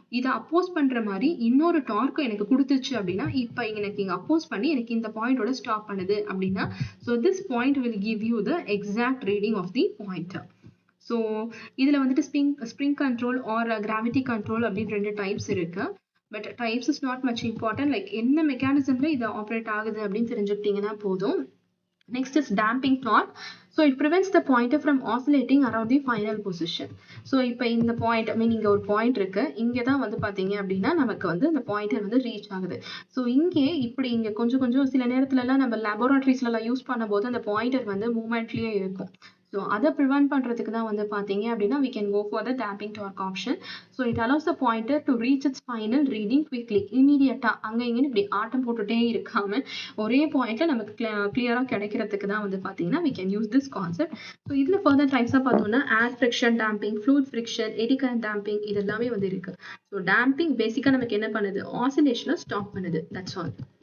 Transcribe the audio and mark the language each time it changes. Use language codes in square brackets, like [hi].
[ta] இதை அப்போஸ் பண்ணுற மாதிரி இன்னொரு டார்க்கும் எனக்கு கொடுத்துச்சு அப்படின்னா இப்போ எனக்கு இங்கே அப்போஸ் பண்ணி எனக்கு இந்த பாயிண்டோட ஸ்டாப் பண்ணுது அப்படின்னா [en] so this point will give you the exact reading of the pointer. [ta] so இதுல வந்துட்டு spring control or gravity control அப்படின்னு ரெண்டு டைப்ஸ் இருக்கு. [en] But types is not much important. [ta] Like என்ன மெக்கானிசம்ல இது ஆப்ரேட் ஆகுது அப்படின்னு தெரிஞ்சுக்கிட்டீங்கன்னா போதும். [en] Next is damping torque. So it prevents the pointer from oscillating around the final position. [ta] So இப்போ இந்த பாயிண்ட் இங்கே ஒரு பாயிண்ட் இருக்கு. இங்கே தான் வந்து பார்த்தீங்க அப்படின்னா நமக்கு வந்து இந்த பாயிண்டர் வந்து ரீச் ஆகுது. ஸோ இங்கே இப்படி இங்கே கொஞ்சம் கொஞ்சம் சில நேரத்துலலாம் நம்ம லேபோரட்டரிஸ்லாம் யூஸ் பண்ணும்போது அந்த பாயிண்டர் வந்து மூவ்மெண்ட்லேயே இருக்கும். ஸோ அதை ப்ரிவென்ட் பண்ணுறதுக்கு தான் வந்து பார்த்தீங்க அப்படின்னா [en] we can go for the damping torque option. So it allows the pointer to reach its final reading quickly. [ta] இமீடியட்டாக அங்கே இங்கேன்னு இப்படி ஆட்டம் போட்டுகிட்டே இருக்காமல் ஒரே பாயிண்ட்டில் நமக்கு கிளியராக கிடைக்கிறதுக்கு தான் வந்து பார்த்தீங்கன்னா [en] we can use this concept. [ta] So இதில் ஃபர்தர் டைப்ஸாக பார்த்தோம்னா ஏர் friction damping, fluid friction, eddy current damping இது எல்லாமே வந்து இருக்குது. ஸோ டேம்பிங் பேசிக்காக நமக்கு என்ன பண்ணுது, ஆசிலேஷனை ஸ்டாப் பண்ணுது. [en] That's all.